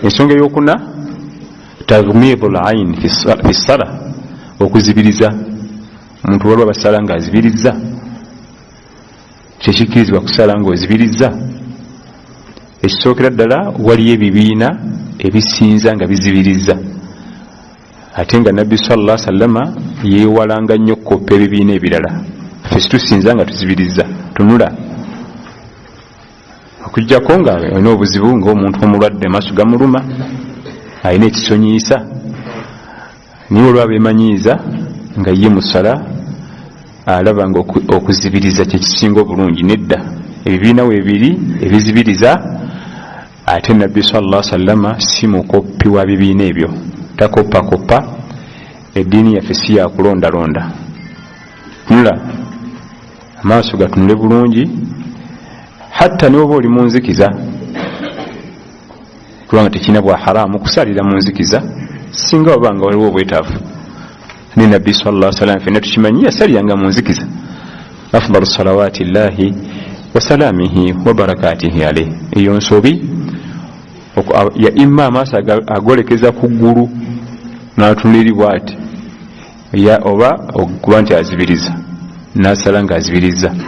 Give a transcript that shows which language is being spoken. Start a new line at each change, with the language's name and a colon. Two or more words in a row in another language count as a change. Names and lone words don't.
Ganda: Ensonga ey'okuna
Arabic: تغميض العين في الصلاة,
Ganda: okuzibiriza. Omuntu waliwo basala nga azibiriza, kyekikirizibwa kusala nga ozibiriza. Ekisookera ddala waliyo ebibiina ebisinza nga bizibiriza, ate nga nabbi
Arabic: صلى الله عليه وسلم
Ganda: yeewalanga nnyo okukoppa ebibiina ebirala. Ffe situsinza nga tuzibiriza. Tunula okujjako nga olina obuzibu ng'omuntu omulwadde maaso gamuluma, alina ekisonyiisa, niwe olwabeemanyiiza nga ye musala alaba nga okuzibiriza kyekisinga obulungi. Nedda, ebibiina weebiri ebizibiriza, ate nabbi
Arabic: صلى الله عليه وسلم
Ganda: si mukoppi wa bibiina ebyo, takoppakoppa. Eddiini yaffe si yakulondalonda. Nula amaaso gatunule bulungi, hatta n'oba oli mu nzikiza, kubanga tekina bwa haramu kusalira mu nzikiza singa waba nga waliwo obwetaavu. Ne nabbi
Arabic: صلى الله عليه وسلم
Ganda: fenna tukimanyi yasaliranga mu nzikiza.
Arabic: أفضل صلوات الله وسلامه وبركاته عليه.
Ganda: Eyo nsobi ya imma amaaso agolekeza ku ggulu n'atunuliri bw'ati, oba okuba nti azibiriza n'asala nga azibiriza.